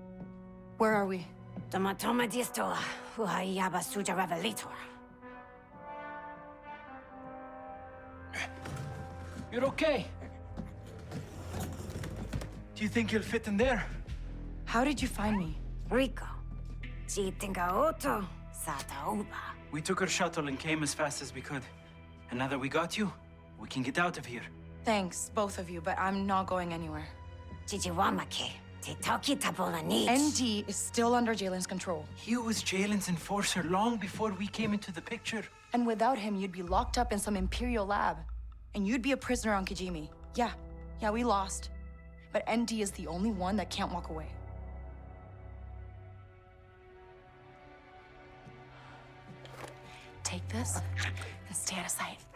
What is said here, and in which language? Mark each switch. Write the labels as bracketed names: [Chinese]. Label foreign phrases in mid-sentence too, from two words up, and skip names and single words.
[English] Where are we? Tomatoma distoa, huayaba suja revelator. You're okay. Do you think you'll fit in there? How did you find me? Rico. Chitinga auto, sata uba. We took our shuttle and came as fast as we could. And now that we got you, we can get out of here. Thanks, both of you, but I'm not going anywhere. Chichiwamake. Titoki tabola needs. ND is still under Jalen's control. He was Jalen's enforcer long before we came into the picture. And without him, you'd be locked up in some Imperial lab. And you'd be a prisoner on Kijimi. Yeah, we lost. But ND is the only one that can't walk away. Take this and stay out of sight.